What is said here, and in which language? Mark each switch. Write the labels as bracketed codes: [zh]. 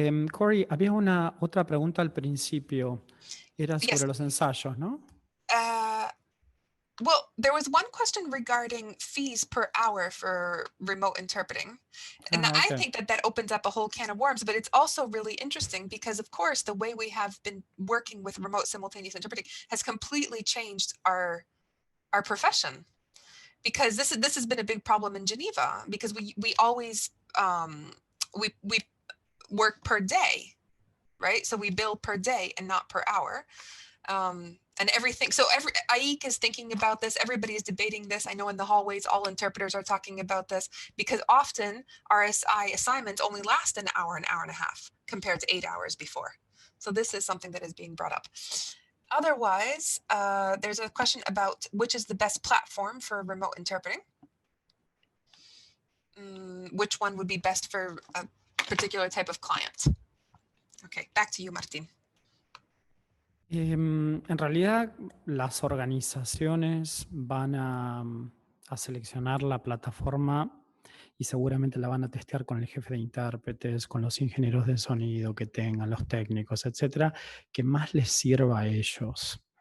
[es] Cory, había otra pregunta al principio. Era sobre [en] Yes. [es] los ensayos, ¿no? [en] Well, there was one question regarding fees per hour for remote interpreting. And Okay. I think that opens up a whole can of worms, but it's also really interesting because, of course, the way we have been working with remote simultaneous interpreting has completely changed our profession. Because this has been a big problem in Geneva, because we always we work per day, right? So we bill per day and not per hour. And everything. So AIC is thinking about this. Everybody is debating this. I know in the hallways, all interpreters are talking about this, because often RSI assignments only last an hour and a half compared to 8 hours before. So this is something that is being brought up. Otherwise, there's a question about which is the best platform for remote interpreting. Which one would be best for a particular type of client? Okay, back to you, Martín. [es] En realidad, las organizaciones van a seleccionar la plataforma y seguramente la van a testear con el jefe de intérpretes, con los ingenieros de sonido que tengan, los técnicos, etcétera, que más les sirva a ellos.